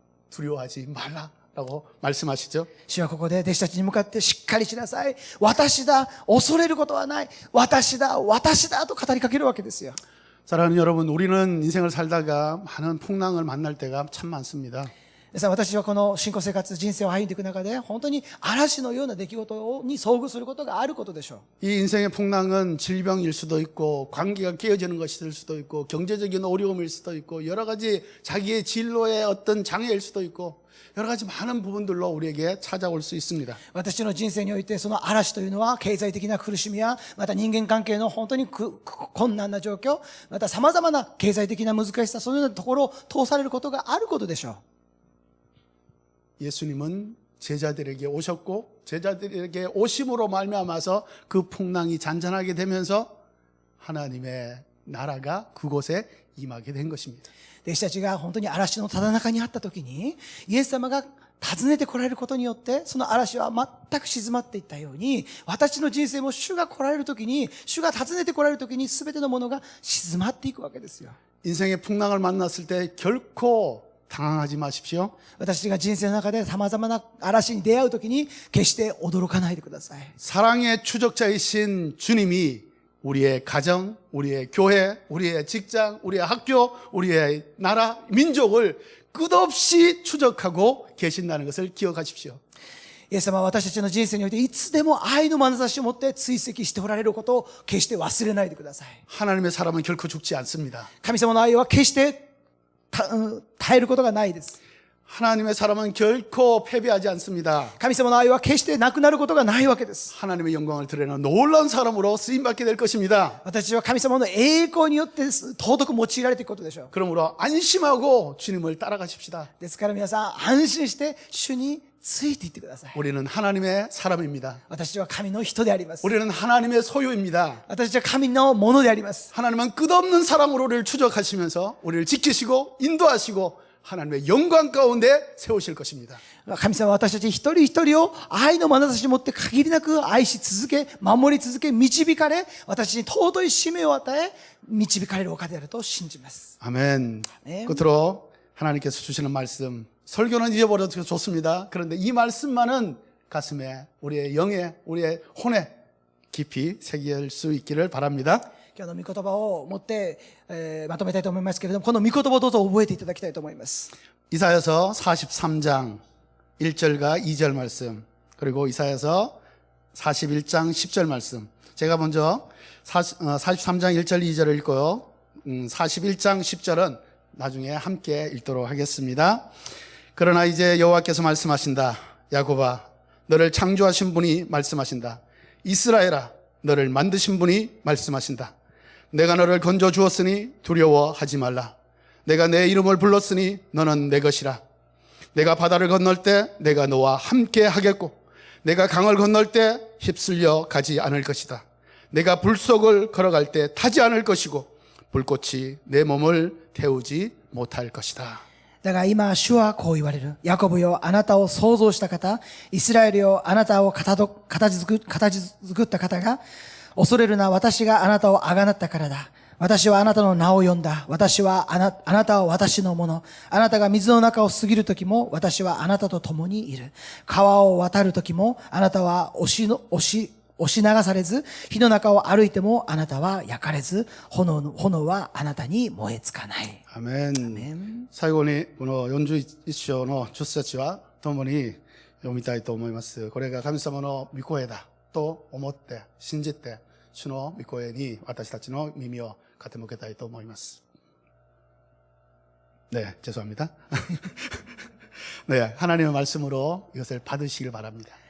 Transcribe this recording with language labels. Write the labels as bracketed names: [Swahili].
[Korean] 두려워하지 말라라고 말씀하시죠. [Japanese] 主はここで弟子たちに向かってしっかりしなさい。私だ。恐れることはない。私だと語りかけるわけですよ。 [Korean] 사랑하는 여러분, 우리는 인생을 살다가 많은 풍랑을 만날 때가 참 많습니다. [Japanese] 皆さん、私はこの信仰生活、人生を歩んでいく中で本当に嵐のような出来事に遭遇することがあることでしょう。 [Korean] 이 인생의 풍랑은 질병일 수도 있고 관계가 깨어지는 것일 수도 있고 경제적인 어려움일 수도 있고 여러 가지 자기의 진로의 어떤 장애일 수도 있고 여러 가지 많은 부분들로 우리에게 찾아올 수 있습니다. [Japanese] 私の人生においてその嵐というのは経済的な苦しみやまた人間関係の本当に困難な状況、また様々な経済的な難しさ、そういうようなところを通されることがあることでしょう。 [Korean] 예수님은 제자들에게 오셨고 제자들에게 오심으로 말미암아서 그 풍랑이 잔잔하게 되면서 하나님의 나라가 그곳에 임하게 된 것입니다. [Japanese] 弟子たちが本当に嵐のただ中にあった時にイエス様が訪ねて来られることによってその嵐は全く静まっていったように、私の人生も主が来られる時に、主が訪ねて来られる時に全てのものが静まっていくわけですよ。 [Korean] 인생의 풍랑을 만났을 때 결코 당황하지 마십시오. [Japanese] 私が人生の中で様々な嵐に出会う時に決して驚かないでください。 [Korean] 사랑의 추적자이신 주님이 우리의 가정, 우리의 교회, 우리의 직장, 우리의 학교, 우리의 나라, 민족을 끝없이 추적하고 계신다는 것을 기억하십시오. [Japanese] イエス様は私たちの人生においていつでも愛の眼差しを持って追跡しておられることを決して忘れないでください。 [Korean] 하나님의 사람은 결코 죽지 않습니다. [Japanese] 神様の愛は決して耐えることがないです。 [Korean] 하나님의 사람은 결코 패배하지 않습니다. [Japanese] 神様の愛は決してなくなることがないわけです。 [Korean] 하나님의 영광을 드러내는 놀라운 사람으로 쓰임받게 될 것입니다. [Japanese] 私は神様の栄光によって尊く用いられていくことでしょう。 [Korean] 그러므로 안심하고 주님을 따라가십시다. [Japanese] ですから皆さん安心して主についていってください。 [Korean] 우리는 하나님의 사람입니다. [Japanese] 私は神の人であります。 [Korean] 우리는 하나님의 소유입니다. [Japanese] 私は神のものであります。 [Korean] 하나님은 끝없는 사랑으로 우리를 추적하시면서 우리를 지키시고 인도하시고 하나님의 영광 가운데 세우실 것입니다. [Japanese] 神様は私たち一人一人を愛の眼差しを持って限りなく愛し続け、守り続け、導かれ、私に尊い使命を与え、導かれるお方であると信じます。 [Korean] 아멘. 아멘. 끝으로 하나님께서 주시는 말씀, 설교는 잊어버려도 좋습니다. 그런데 이 말씀만은 가슴에, 우리의 영에, 우리의 혼에 깊이 새길 수 있기를 바랍니다. [Japanese] 今日の御言葉を持って、まとめたいと思いますけれども、この御言葉をどうぞ覚えていただきたいと思います。 [Korean] 이사야서 43장 1절과 2절 말씀, 그리고 이사야서 41장 10절 말씀. 제가 먼저 43장 1절 2절을 읽고요. 41장 10절은 나중에 함께 읽도록 하겠습니다. 그러나 이제 여호와께서 말씀하신다. 야곱아, 너를 창조하신 분이 말씀하신다. 이스라엘아, 너를 만드신 분이 말씀하신다. 내가 너를 건져 주었으니 두려워하지 말라. 내가 내 이름을 불렀으니 너는 내 것이라. 내가 바다를 건널 때 내가 너와 함께 하겠고 내가 강을 건널 때 휩쓸려 가지 않을 것이다. 내가 불 속을 걸어갈 때 타지 않을 것이고 불꽃이 내 몸을 태우지 못할 것이다. [Japanese] だが今、主はこう言われる。ヤコブよ、あなたを創造した方、イスラエルよ、あなたを形作った方が、恐れるな、私があなたをあがなったからだ。私はあなたの名を呼んだ。私はあなたは私のもの。あなたが水の中を過ぎるときも、私はあなたと共にいる。川を渡るときも、あなたは押し流されず、火の中を歩いても、あなたは焼かれず、炎はあなたに燃えつかない。 [Korean] 아멘. 아멘. [Japanese] 最後にこの41章の10節は共に読みたいと思います。これが神様の御声だと思って信じて主の御声に私たちの耳を傾けたいと思います。 [Korean] 네, 죄송합니다. 네, 하나님의 말씀으로 이것을 받으시길 바랍니다.